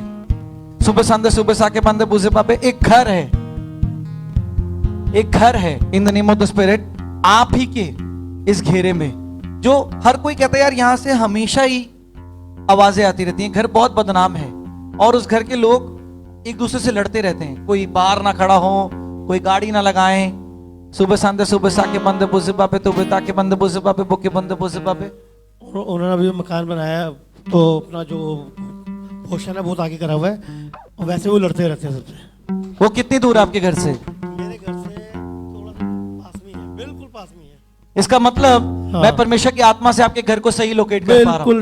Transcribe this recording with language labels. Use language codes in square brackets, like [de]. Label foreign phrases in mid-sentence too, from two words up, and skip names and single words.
[hi] सुबह संदे सुबह साके बंदे बुझे पापे, एक घर है, एक घर है [en] in the name of the spirit, [hi] आप ही के इस घेरे में, जो हर कोई कहता है यार यहां से हमेशा ही आवाजें आती रहती हैं। घर बहुत बदनाम है, और उस घर के लोग एक दूसरे से लड़ते रहते हैं। कोई बाहर ना खड़ा हो, कोई गाड़ी ना लगाएं, Sube sande sube sake bande buze bape tube take bande buze bape buke bande buze bape. उन्होंने अभी मकान बनाया तो अपना जो पोर्शन है बहुत आगे करा हुआ है और वैसे वो लड़ते रहते हैं सबसे। वो कितनी दूर है आपके घर से? मेरे घर से थोड़ा सा पास में ही है, बिल्कुल पास में ही है। इसका मतलब हाँ। मैं परमेश्वर की आत्मा से आपके घर को सही लोकेट कर पा रहा हूँ।